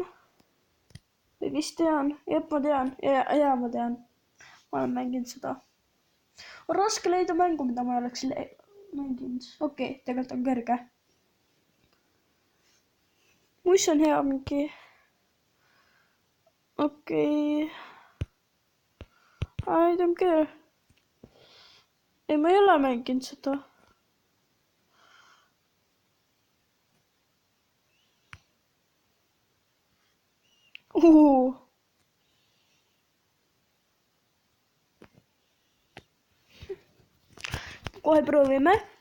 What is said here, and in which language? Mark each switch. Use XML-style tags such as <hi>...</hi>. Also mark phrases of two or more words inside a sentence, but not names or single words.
<et>Või vist tean, jep ma tean, ja ma tean. Ma olen mänginud seda. On raske leida mängu, mida ma oleks mänginud. Okei, tegelikult on kerge. Mis on hea mingi? Okei.</et> <en>I don't care.</en> <et>Ei, ma ei ole mänginud seda. Kohe proovime.</et>